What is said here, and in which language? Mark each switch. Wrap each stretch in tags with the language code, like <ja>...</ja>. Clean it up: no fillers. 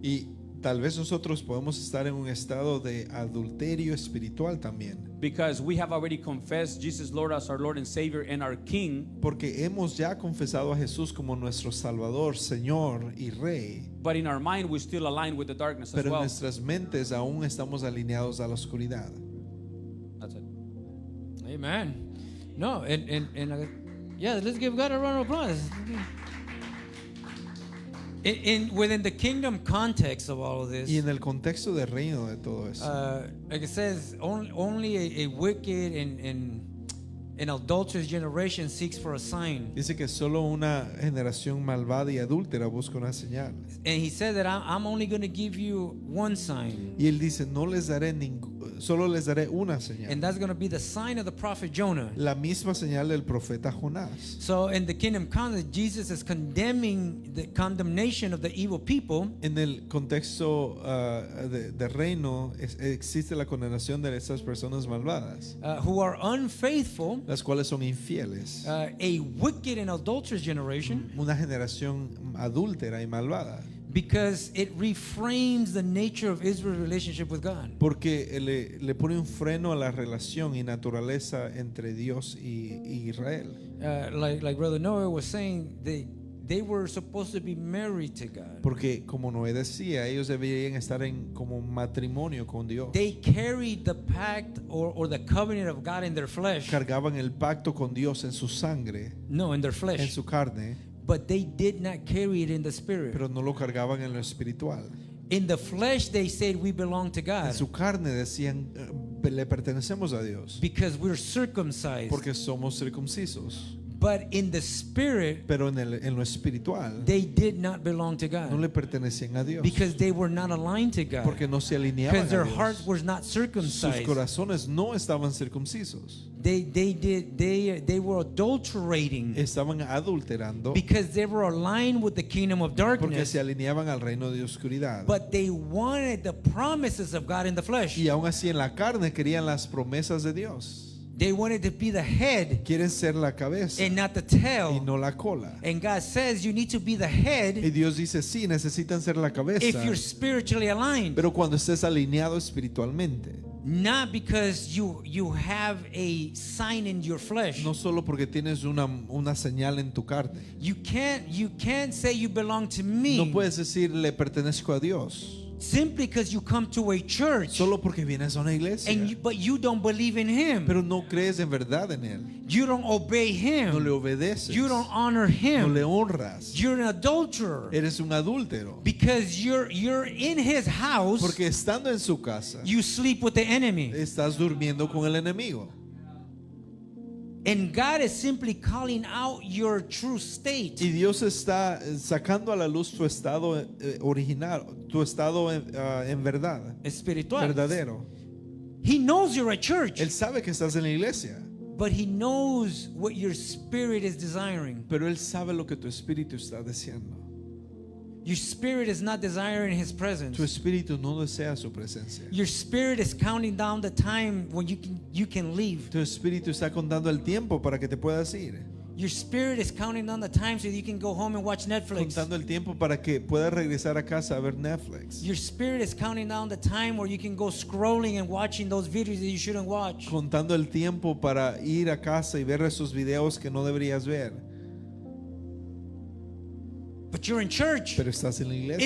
<es>Y tal vez nosotros podemos estar en un estado de adulterio espiritual también,</es> <en>Because we have already confessed Jesus Lord as our Lord and Savior and our King,</en> <es>porque hemos ya confesado a Jesús como nuestro Salvador, Señor y Rey,</es> <en>but in our mind we still align with the darkness as</en> <es>pero en</es> <en>well.</en> <es>nuestras mentes aún estamos alineados a la oscuridad.</es> <en>That's it. Amen. No, yeah, let's give God a round of applause. Within the kingdom context of all of this,</en> <es>Y en el contexto del reino de todo eso,</es> <en>like it says, only a wicked and adulterous generation seeks for a sign.</en> <es>dice que solo una generación malvada y adúltera busca una señal.</es> <en>And he said that I'm only going to give you one sign.</en> <es>Y él dice, no les daré solo les daré una señal.</es> <en>And that's going to be the sign of the prophet Jonah.</en> <es>La misma señal del profeta Jonás.</es> <en>So in the kingdom context, Jesus is condemning the condemnation of the evil people.</en> <es>En el contexto de reino existe la condenación de estas personas malvadas,</es> <en>Who are unfaithful,</en> <es>las cuales son infieles,</es> <en>a wicked and adulterous generation,</en> <es>una generación adúltera y malvada,</es> <en>because it reframes the nature of Israel's relationship with God.</en> <es>porque le pone un freno a la relación y naturaleza entre Dios y Israel.</es> <en>Like Brother Noah was saying, they were supposed to be married to God.</en> <es>Porque como Noé decía, ellos deberían estar en como matrimonio con Dios.</es> <en>They carried the pact or the covenant of God in their flesh.</en> <es>Cargaban el pacto con Dios en su sangre,</es> <en>No, in their</en> <es>en</es> <en>flesh.</en> <es>su carne,</es> <en>But they did not carry it in the spirit.</en> <es>pero no lo cargaban en lo espiritual.</es> <en>In the flesh, they said we belong to God</en> <es>En su carne decían, le pertenecemos a Dios</es> <en>because we're circumcised.</en> <es>porque somos circuncisos.</es> <en>But in the spirit,</en> <es>Pero en lo espiritual</es> <en>they did not belong to</en> <es>no</es> <en>God</en> <es>le pertenecían a Dios,</es> <en>because they were not aligned to God.</en> <es>porque no se alineaban</es> <en>Because their</en> <es>a</es> <en>hearts</en> <es>Dios.</es> <en>were not</en> <es>Sus</es> <en>circumcised.</en> <es>corazones no estaban circuncisos,</es> <en>They were adulterating</en> <es>estaban adulterando</es> <en>because they were aligned with the kingdom of</en> <es>porque</es> <en>darkness.</en> <es>se alineaban al reino de oscuridad.</es> <en>But they wanted the promises of God in the flesh.</en> <es>Y aún así en la carne querían las promesas de Dios.</es> <en>They wanted to be the head</en> <es>Quieren ser la cabeza</es> <en>and not the</en> <es>y</es> <en>tail.</en> <es>no la cola.</es> <en>And God says you need to be the</en> <es>Y</es> <en>head</en> <es>Dios dice, sí, necesitan ser la</es> <en>if</en> <es>cabeza,</es> <en>you're spiritually aligned.</en> <es>pero cuando estés alineado espiritualmente.</es> <en>Not because you have a sign in your flesh.</en> <es>No solo porque tienes una señal en tu carne.</es> <en>You can't say you belong to me</en> <es>No puedes decir, le pertenezco a Dios,</es> <en>simply because you come to a church</en> <es>solo porque vienes a una iglesia,</es> <en>but you don't believe in him.</en> <es>pero no crees en verdad en Él.</es> <en>You don't obey</en> <es>No le</es> <en>him.</en> <es>obedeces.</es> <en>You don't honor</en> <es>No le</es> <en>him.</en> <es>honras.</es> <en>You're an adulterer</en> <es>Eres un adúltero.</es> <en>because you're in his house.</en> <es>Porque estando en su casa,</es> <en>You sleep with the enemy.</en> <es>estás durmiendo con el enemigo.</es> <en>And God is simply calling out your true state.</en> <es>Y Dios está sacando a la luz tu estado original, tu estado en verdad, Espiritual. verdadero.</es> <en>He knows you're at church,</en> <es>Él sabe que estás en la iglesia,</es> <en>but he knows what your spirit is desiring.</en> <es>pero Él sabe lo que tu espíritu está deseando.</es> <en>Your spirit is not desiring his</en> <es>Tu</es> <en>presence.</en> <es>espíritu no desea su presencia.</es> <en>Your spirit is counting down the time when you can leave.</en> <es>Tu espíritu está contando el tiempo para que te puedas ir.</es> <en>Your spirit is counting down the time so you can go home and watch Netflix.</en> <es>Contando el tiempo para que puedas regresar a casa a ver Netflix.</es> <en>Your spirit is counting down the time where you can go scrolling and watching those videos that you shouldn't watch.</en> <es>Contando el tiempo para ir a casa y ver esos videos que no deberías ver.</es> <en>But you're in church.</en> <es>Pero estás en la iglesia.</es>